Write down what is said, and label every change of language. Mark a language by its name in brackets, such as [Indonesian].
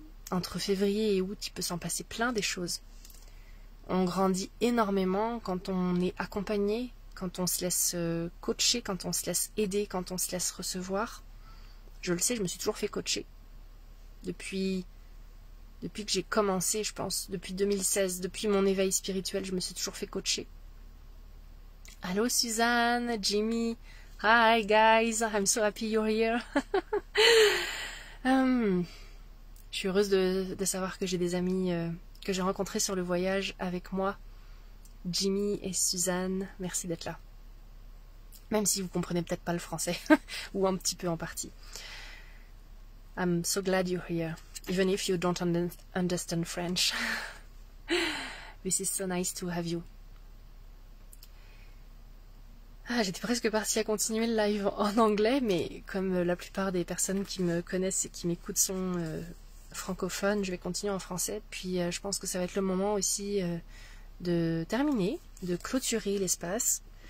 [French] Entre février et août, il peut s'en passer plein des choses. On grandit énormément quand on est accompagné, quand on se laisse coacher, quand on se laisse aider, quand on se laisse recevoir. Je le sais, je me suis toujours fait coacher. Depuis que j'ai commencé, je pense, depuis 2016, depuis mon éveil spirituel, je me suis toujours fait coacher. [English] Allô Suzanne, Jimmy, hi guys, I'm so happy you're here. [French] Je suis heureuse de savoir que j'ai des amis que j'ai rencontrés sur le voyage avec moi. Jimmy et Suzanne, merci d'être là. Même si vous comprenez peut-être pas le français, ou un petit peu en partie. [English] I'm so glad you're here, even if you don't understand French. This is so nice to have you. [French] Ah, j'étais presque partie à continuer le live en anglais, mais comme la plupart des personnes qui me connaissent et qui m'écoutent sont francophones, je vais continuer en français. Puis je pense que ça va être le moment aussi de terminer, de clôturer l'espace.